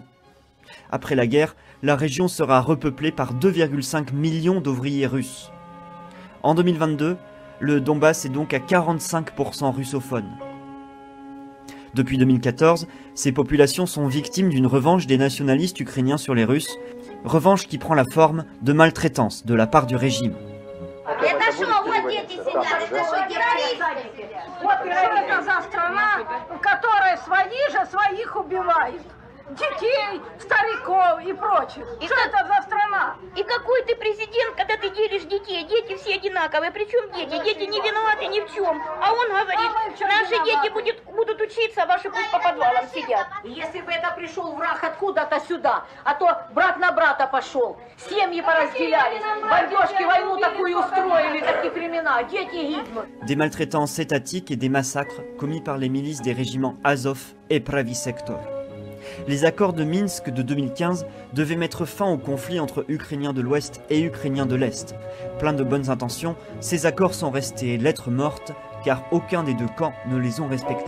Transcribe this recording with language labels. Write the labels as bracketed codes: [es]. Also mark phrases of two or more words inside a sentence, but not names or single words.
[fr] Après la guerre, la région sera repeuplée par 2,5 millions d'ouvriers russes. En 2022, le Donbass est donc à 45% russophone. Depuis 2014, ces populations sont victimes d'une revanche des nationalistes ukrainiens sur les Russes, revanche qui prend la forme de maltraitance de la part du régime. [ru] Это что, вот дети сидят, это что, террористы? Вот что это за страна, в которой свои же своих убивают? Детей, стариков и прочих. Что это за страна? И какой ты президент, когда ты делишь детей? Дети все одинаковые. Причем дети? Дети не виноваты ни в чем. А он говорит, наши дети будут учиться, а ваши пусть по подвалам сидят. Если бы это пришел враг откуда-то сюда, а то брат на брата пошел, семьи поразделялись, бомбежки, войну такую устроили, такие времена, дети гибнут. [fr] Des maltraitances étatiques et des massacres commis par les milices des régiments Azov et Pravi Sektor. Les accords de Minsk de 2015 devaient mettre fin au conflit entre Ukrainiens de l'Ouest et Ukrainiens de l'Est. Plein de bonnes intentions, ces accords sont restés lettres mortes car aucun des deux camps ne les ont respectés.